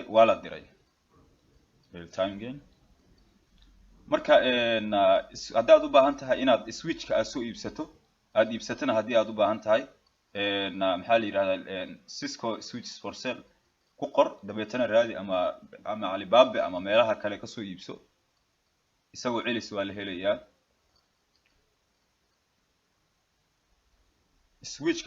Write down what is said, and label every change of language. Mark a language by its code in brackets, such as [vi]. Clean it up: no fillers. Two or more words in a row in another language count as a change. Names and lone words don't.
[so] waa la diray [en] real time gain [so] marka haddaad u baahan tahay inaad switchka aad soo iibsato aad iibsatana haddii aad u baahan tahay maxaa la yiraahdaa Cisco [en] switches for sale [so] ku qor dabeetana raadi ama Alibaba ama meelaha kale ka soo iibso isagoo celis waa la helayaa switchka